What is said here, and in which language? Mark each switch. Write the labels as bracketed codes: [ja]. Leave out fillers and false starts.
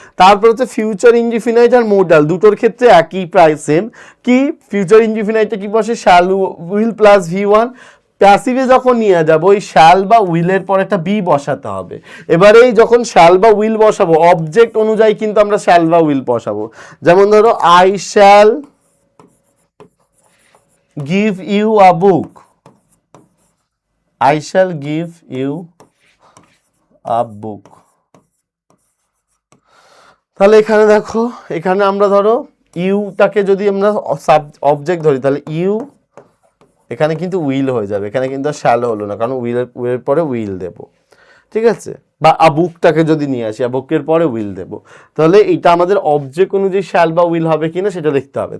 [bn] তারপর হচ্ছে future indefinite আর modal দুটোর ক্ষেত্রে একই প্রায় সেম। কি ফিউচার ইনডিফিনাইটে কি বসে শ্যাল উইল প্লাস V1, প্যাসিভে যখন নিয়ে যাবো ওই শ্যাল বা উইলের পর একটা বি বসাতে হবে। এবারে যখন শ্যাল বা উইল বসাবো অবজেক্ট অনুযায়ী কিন্তু আমরা শ্যাল বা উইল বসাবো। যেমন ধরো [en] I shall give you a book, I shall give you a book। [bn] তাহলে এখানে দেখো এখানে আমরা ধরো ইউটাকে যদি আমরা অবজেক্ট ধরি তাহলে ইউ এখানে কিন্তু উইল হয়ে যাবে, এখানে কিন্তু আর শ্যাল হলো না, কারণ উইলের পরে উইল দেব, ঠিক আছে। বা আবুকটাকে যদি নিয়ে আসি আবুকের পরে উইল দেব, তাহলে এটা আমাদের অবজেক্ট অনুযায়ী শ্যাল বা উইল হবে কিনা সেটা দেখতে হবে।